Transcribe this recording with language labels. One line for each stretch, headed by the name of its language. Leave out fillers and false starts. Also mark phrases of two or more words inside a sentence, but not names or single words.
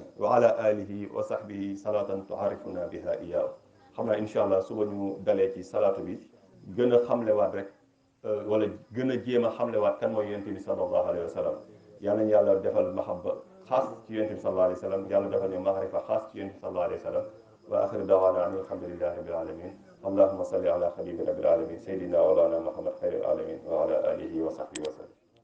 Arabic: وعلى آله وصحبه صلاة تعرفنا بها إياه
Wolof: xam naa
Arabic: إن شاء الله
Wolof: suba ñu dalee ci salaatu bi gën a xamlewaat rek wala gën a jéem a xamlewaat kan mooy yonent bi
Arabic: صلى الله عليه وسلم
Wolof: yàlla nañu yàlla defal mahabba xaas ci yonent bi
Arabic: صلى الله عليه وسلم
Wolof: yàlla defal ñu maarifa xaas ci yonent bi
Arabic: صلى الله عليه وسلم وآخر دعوانا أن الحمد لله رب العالمين اللهم صل على حبيب رب العالمين سيدنا ولنا محمد خير العالمين وعلى آله وصحبه وسلم